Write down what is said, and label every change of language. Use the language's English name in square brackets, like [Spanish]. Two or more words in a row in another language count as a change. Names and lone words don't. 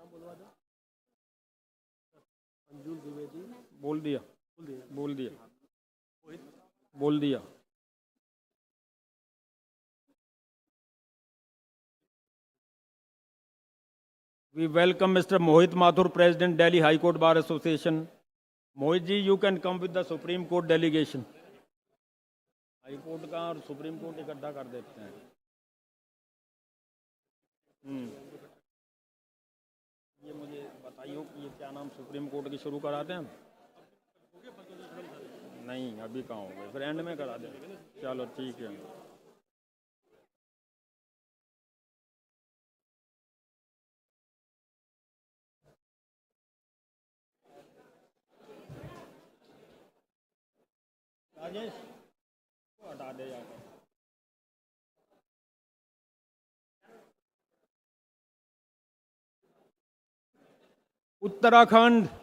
[Hindi] बोल दिया बोल दिया बोल दिया [English] We welcome Mr. Mohit Mathur, President, Delhi High Court Bar Association. Mohit ji, you can come with the Supreme Court delegation. [Hindi] High Court का और Supreme Court इकट्ठा कर देते हैं. ये मुझे बताइए कि ये क्या नाम सुप्रीम कोर्ट की शुरू कराते हैं नहीं अभी कहाँ हो गए फिर एंड में करा दें चलो ठीक है राजेश को हटा दे जाकर उत्तराखंड